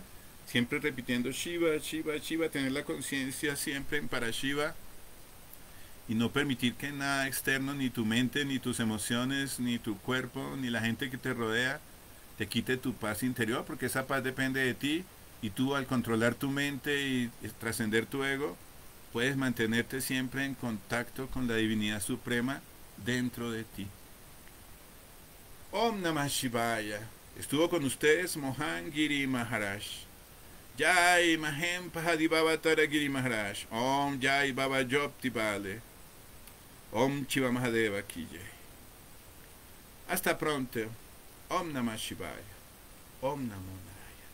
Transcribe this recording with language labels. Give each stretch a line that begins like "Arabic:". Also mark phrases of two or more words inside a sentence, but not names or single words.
Spanish: Siempre repitiendo Shiva, Shiva, Shiva, tener la conciencia siempre en Parashiva y no permitir que nada externo, ni tu mente, ni tus emociones, ni tu cuerpo, ni la gente que te rodea, te quite tu paz interior, porque esa paz depende de ti y tú al controlar tu mente y trascender tu ego, puedes mantenerte siempre en contacto con la divinidad suprema dentro de ti.
Sanskrit: ॐ नमः शिवाय.
Spanish: Estuvo con ustedes Mohan Giri Maharaj.
Hindi: जय महेम पहाड़ी बाबा तारागिरि महाराज. ॐ जय बाबा जोप्ति बले. ॐ शिव महादेव की जय.
Spanish: Hasta pronto.
Sanskrit: ॐ नमः शिवाय. ॐ नमो नारायण.